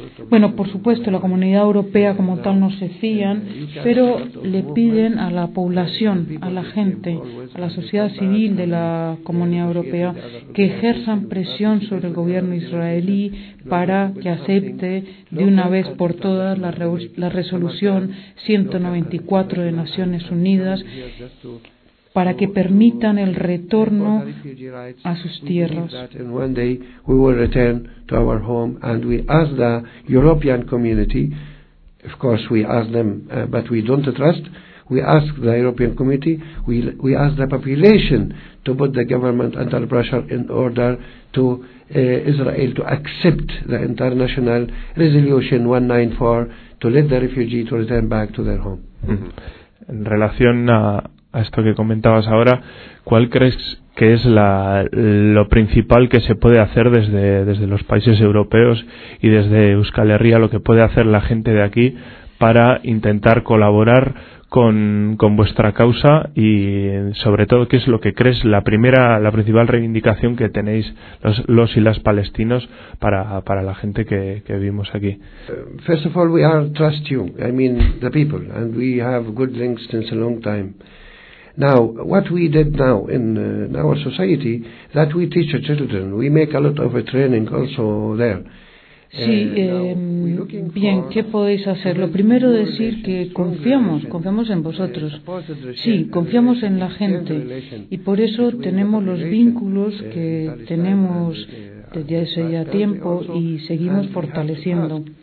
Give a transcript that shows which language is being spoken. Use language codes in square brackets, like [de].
[es] Bueno, por supuesto, la comunidad europea como tal no se fían, pero le piden a la población, a la gente, a la sociedad civil de la comunidad europea, que ejerzan presión sobre el gobierno israelí para que acepte de una vez por todas la resolución 194 de Naciones Unidas, para que permitan el retorno a sus tierras. [en] And one day we will return to our home, and we ask the European community, of course we ask them, but we don't trust, we ask the European community, we ask the population to put the government under pressure in order to Israel to accept the international resolution 194 to let the refugee to return back to their home. [es] En relación a esto que comentabas ahora, ¿cuál crees que es lo principal que se puede hacer desde los países europeos y desde Euskal Herria, lo que puede hacer la gente de aquí para intentar colaborar con vuestra causa, y sobre todo qué es lo que crees la principal reivindicación que tenéis los y las palestinos para la gente que vivimos aquí? [en] First of all, we are trust you, I mean the people, and we have good links since a long time. Now, what we did now in our society, that we teach the children, we make a lot of a training also there. [es] Sí, bien, ¿qué podéis hacer? Lo primero, decir que confiamos en vosotros. Sí, confiamos en la gente, y por eso tenemos los vínculos que tenemos desde hace ya tiempo y seguimos fortaleciendo.